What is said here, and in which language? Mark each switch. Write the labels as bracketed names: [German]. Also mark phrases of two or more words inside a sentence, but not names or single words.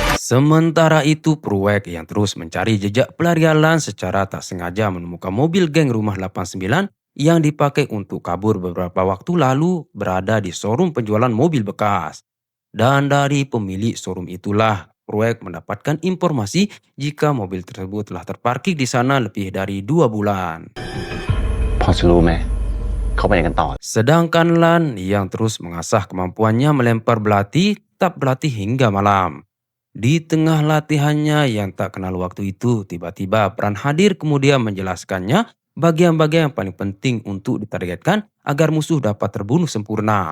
[Indonesian] Sementara itu, Pruek yang terus mencari jejak pelarian Lan secara tak sengaja menemukan mobil geng Rumah 89 yang dipakai untuk kabur beberapa waktu lalu berada di showroom penjualan mobil bekas. Dan dari pemilik showroom itulah Pruek mendapatkan informasi jika mobil tersebut telah terparkir di sana lebih dari 2 bulan. [Thai] พอจะรู้ไหมเขาไปไหนกันต่อ [Indonesian] Sedangkan Lan yang terus mengasah kemampuannya melempar belati tak berlatih hingga malam. Di tengah latihannya yang tak kenal waktu itu, tiba-tiba Pran hadir kemudian menjelaskannya bagian-bagian yang paling penting untuk ditargetkan agar musuh dapat terbunuh sempurna.